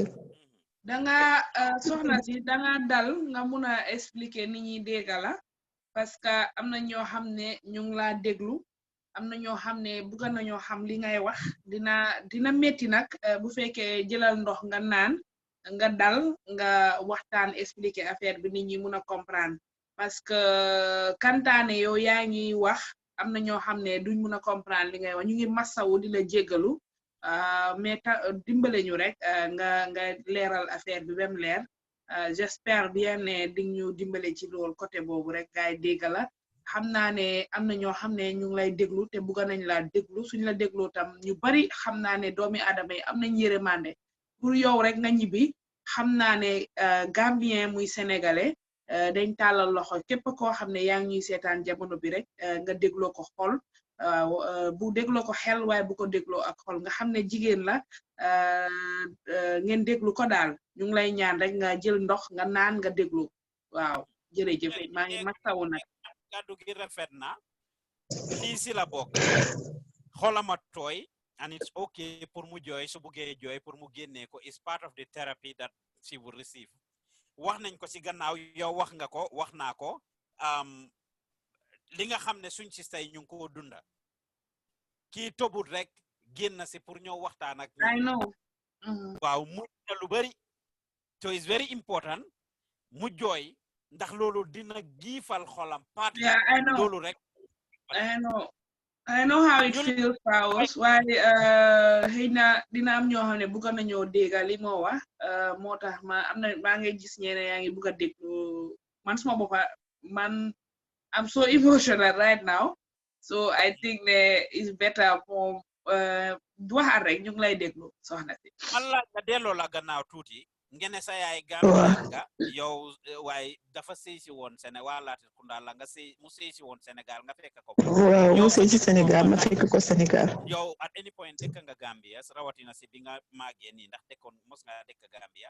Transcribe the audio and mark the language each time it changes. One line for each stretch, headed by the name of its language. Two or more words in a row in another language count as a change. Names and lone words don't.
Wolof: danga soxna si danga dal nga mun a expliquer nit ñi dégg la
French: parce que
Wolof: am na ñoo xam ne ñu ngi laa déglu am na ñoo xam ne bëgg nañoo xam li ngay wax dina metti nag bu fekkee jëlal ndox nga naan nga dal nga waxtaan
French: expliquer affaire
Wolof: bi nit ñi mun a comprendre
French: parce que
Wolof: kantaane yow yaa ngi wax am na ñoo xam ne duñ mun a comprendre li ngay wax ñu ngi massawu di la jéggalu mais dimbale ñu rek nga leeral affaire bi bem leer
French: j'espère bien
Wolof: ne di ñu dimbale ci lool côté boobu rek gaay dégg la xam naa ne am na ñoo xam ne ñu ngi lay déglu te bëgg nañ la déglu suñ la dégloo tam ñu bari xam naa ne doomi aadama yi am nañ yërmande pour yow rek nga ñibbi xam naa ne Gambien muy sénégalais dañ tàllal loxo képp koo xam ne yaa ngi ñuy seetaan jamono bi rek nga dégloo ko xol bu dégloo ko xel waaye bu ko dégloo ak xol nga xam ne jigéen la ngeen déglu ko daal ñu ngi lay ñaan rek nga jël ndox nga naan nga déglu waaw jërëjëf maa ngi masawu nag kàddu gi rafet na lii si la bokk xolama tooy
English: and it's okay
Wolof: pour mu jooy su buggee jooy pour mu génnee ko
English: is part of the therapy that she will receive
Wolof: wax nañ ko si gannaaw yow wax nga ko wax naa ko li nga xam ne suñ si say ñu ngi ko dunda kii tobut rek génn si pour ñëw waxtaan ak
English: I know
Wolof: waaw mu na lu bari
English: so it's very important
Wolof: mu jooy ndax loolu dina giifal xolam part loolu rek
English: I know how it feels
Wolof: Pawos waaye xëy na dina am ñoo xam ne bëgg nañoo dégga li moo wax moo tax maa ngi gis ñeneen yaa ngi bëgg a déglu man suma boppa man
English: I'm so emotional right now so I think that it's better for
Wolof: waxal rek ñu ngi lay déglu soxna si Allah nga delloo la gannaaw tuuti ngene sa yaay Gambia nga yow waaye dafa sëy si woon Sénégal waa Latrikunda la nga sëy mu sëy si woon Sénégal nga fekk ko waaw mu sëy si Sénégal ma fekk ko Sénégal yow
English: at any point
Wolof: dëkk nga Gambia rawatina si bi nga màggee nii ndax dëkkoon mos nga dëkk Gambia